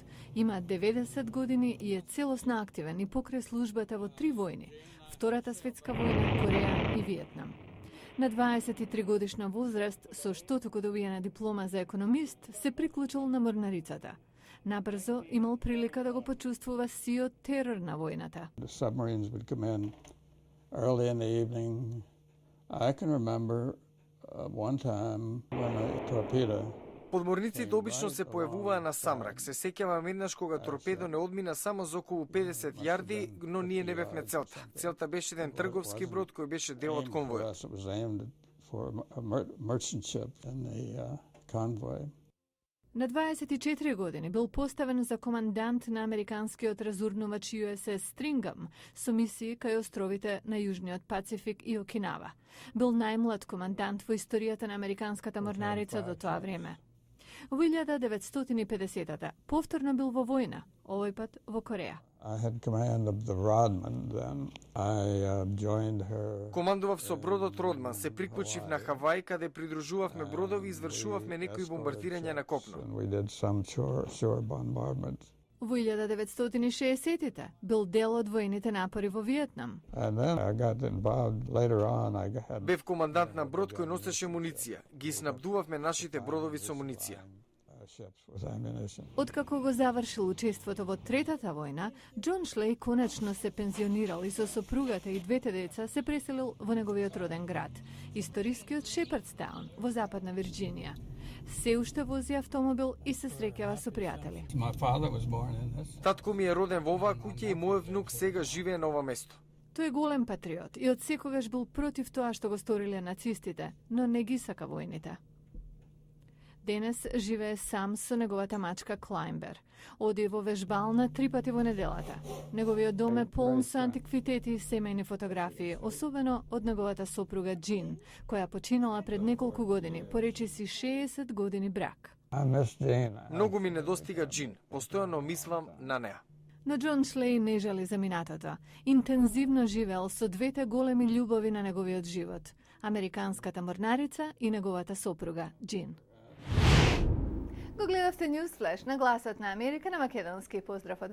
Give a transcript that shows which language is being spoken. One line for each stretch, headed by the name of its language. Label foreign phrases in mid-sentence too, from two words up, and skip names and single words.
Macedonian: Има 90 години и е целосно активен и покрај службата во 3 војни: Втората светска војна, Кореја и Виетнам. На 23 годишна возраст, со што току добиена диплома за економист, се приклучил на морнарицата. Набрзо имал прилика да го почувствува сиот терор на војната.
English: The submarines would come in early in the evening. I can remember one time when a torpedo.
Macedonian: Подморниците обично се појавуваа на самрак. Се сеќавам еднаш кога торпедо не одмина само за околу 50 јарди, но ние не бевме целта. Целта беше еден трговски брод кој беше дел од конвојот.
English: It was aimed for a merchant ship in the convoy.
Macedonian: На 24 години бил поставен за командант на американскиот разурнувач USS Stringham со мисии кај островите на Јужниот Пацифик и Окинава. Бил најмлад командант во историјата на американската морнарица до тоа време. Во 1950-та повторно бил во војна, овој пат во Кореја.
English: I had command of the Rodman then. I joined her.
Macedonian: Командував со бродот Родман, се приклучив на Хавај каде придружувавме бродови и извршувавме некои бомбардирања на копно.
English: And we did some shore bombardment.
Macedonian: Во 1960-те бил дел од војните напори во Виетнам.
English: And then I got involved later on. I had
Macedonian: Бев командант на брод кој носеше муниција. Ги снабдувавме нашите бродови со муниција.
English: ships with ammunition.
Macedonian: Откако го завршил учеството во Третата војна, Џон Шлеј конечно се пензионирал и со сопругата и двете деца се преселил во неговиот роден град, историскиот Шепардстаун во Западна Вирџинија. Се уште вози автомобил и се среќава со пријатели.
English: My father was born in this.
Macedonian: Татко ми е роден во оваа куќа и мојот внук сега живее на ова место. Тој е голем патриот и од секогаш бил против тоа што го сториле нацистите, но не ги сака војните. Денес живее сам со неговата мачка Клаймбер. Оди во вежбална 3 пати во неделата. Неговиот дом е полн со антиквитети и семејни фотографии, особено од неговата сопруга Џин, која починала пред неколку години, поречиси 60 години брак.
English: I miss Jane.
Macedonian: Многу ми недостига Џин, постојано мислам на неа. Но Џон Шлеј не жали за минатото. Интензивно живеел со двете големи љубови на неговиот живот – американската морнарица и неговата сопруга Џин. Го гледавте News Flash на Гласот на Америка на македонски.